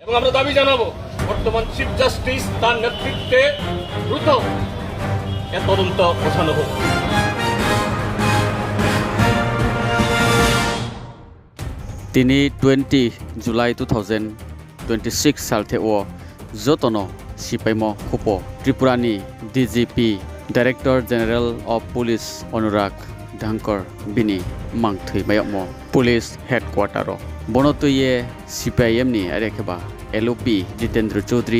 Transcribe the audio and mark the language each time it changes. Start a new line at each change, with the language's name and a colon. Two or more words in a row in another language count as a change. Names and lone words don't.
Bangla: আমরা দাবি জানাবো বর্তমান চিফ জাস্টিস তার নেতৃত্বে দ্রুত এ তদন্ত গোছানো হোক।
Kok Borok: তিনি 20 July 2026 salte o jotono sipaimo khupo Tripurani DGP
English: Director General of Police
Kok Borok: Anurag Dhankar bini mangthui mayamo Police Headquarter o bonotuye CPIM ni arekheba LOP Jitendra Chaudhary